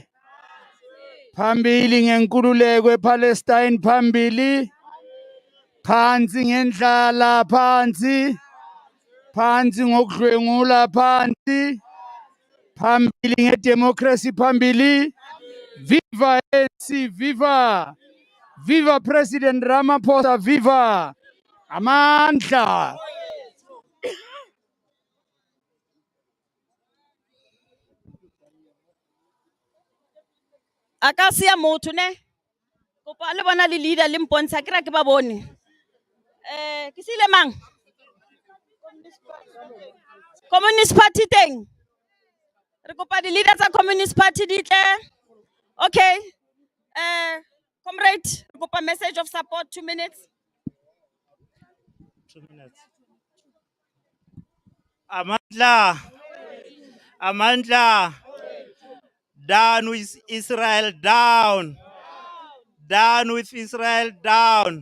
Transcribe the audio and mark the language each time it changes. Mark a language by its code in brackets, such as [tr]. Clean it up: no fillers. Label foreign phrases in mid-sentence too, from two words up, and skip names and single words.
[zu] Phambili ngenkululeko ePalestine phambili. Phansi ngendlala phansi. Phansi ngokudlwengula phansi. Phambili ngedemocracy phambili. Viva ANC, viva. Viva President Ramaphosa, viva. Amandla. [st] Aka siya motho ne. Kopa le bona le leader le mpontsha ke ra ke ba bone. Ke sile mang? Communist Party teng. Re kopa di leader tsa Communist Party di tle. Okay. Comrade, re kopa [en] message of support 2 minutes. 2 minutes. [zu] Amandla. Amandla. [en] Down with Israel, down. Down with Israel, down.